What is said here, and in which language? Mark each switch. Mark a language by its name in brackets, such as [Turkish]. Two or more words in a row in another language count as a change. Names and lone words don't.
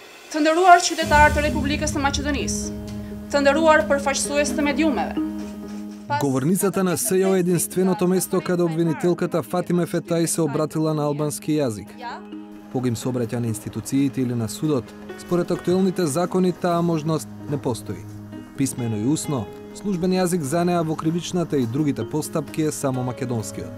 [Albanian] Të nderuar qytetarë të Republikës së Maqedonisë, të nderuar përfaqësues të медиумeve. [Macedonian] Говорницата на СЈО е единственото место каде обвинителката Фатиме Фетај се обратила на албански јазик. Кога им се обраќа на институциите или на судот, според актуелните закони таа можност не постои. Писмено и усно, службен јазик за неа во кривичната и другите постапки е само македонскиот.